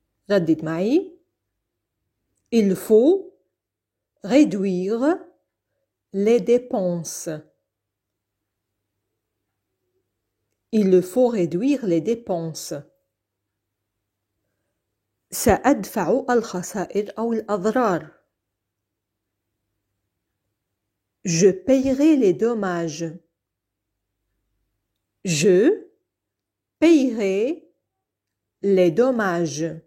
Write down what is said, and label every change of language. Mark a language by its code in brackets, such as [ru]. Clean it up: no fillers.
[ar] ردد معي. [fr] Il faut réduire les dépenses. Il faut réduire les dépenses. [ar] سأدفع الخسائر أو الأضرار. [fr] Je paierai les dommages. Je paierai les dommages.